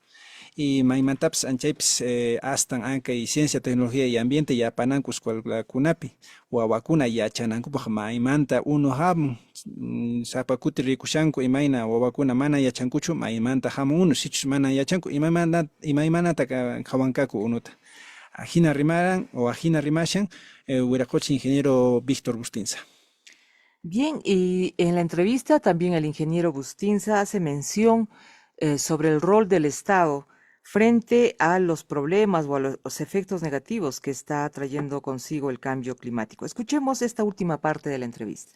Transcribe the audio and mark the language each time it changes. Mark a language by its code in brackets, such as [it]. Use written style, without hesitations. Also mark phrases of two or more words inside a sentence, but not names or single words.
[qu] Y maymantapish anchaypis astan ankay Ciencia, Tecnología y Ambiente yapananku escuelakunapi wawakuna yachanankupaq maymanta unu hamun sapakuti rikushanku imayna wawakuna mana yachankuchu maymanta hamun unu sichus mana yachanku imaymanata qhawankaku unuta. Ajina rimashan Hueracocha ingeniero Víctor Bustinza. [es] Bien, y en la entrevista también el ingeniero Bustinza hace mención sobre el rol del Estado frente a los problemas o a los efectos negativos que está trayendo consigo el cambio climático. Escuchemos esta última parte de la entrevista.